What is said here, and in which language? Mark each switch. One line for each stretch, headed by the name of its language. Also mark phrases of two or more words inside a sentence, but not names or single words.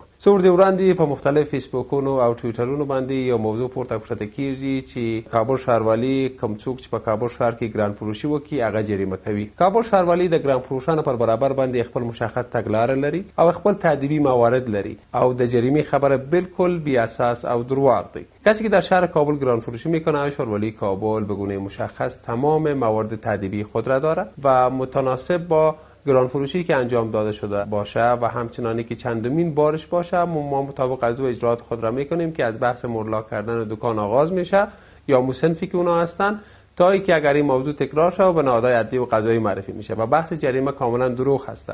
Pashto: څو ورځې وړاندې په مختلف فیسبوکونو او ټویټرونو باندې یو موضوع پورته کړه کېږي چې کابل ښاروالي کوم څوک چې په کابل ښار کې ګران فروشي وکړي هغه جریمه کوي. کابل ښاروالي د ګران فروشانو پر برابر باندې خپل مشخص تګلاره لري او خپل تعدیبی موارد لري او د جریمې خبره بالکل بی اساس او درواغ دی.
Persian: کسی که در شهر کابل گران فروشی میکنه، ښاروالي کابل به گونه مشخص تمام موارد تعدیبی خود را داره و متناسب با گران فروشی که انجام داده شده باشه و همچنانی که چندمین بارش باشه ما مطابق از او اجرات خود را میکنیم که از بحث مرلا کردن دکان آغاز میشه یا مصنفی که اونا هستن تا اینکه اگر این موضوع تکرار شه و به نهادهای عدلی و قضایی معرفی میشه و بحث جریمه کاملا دروغ هست.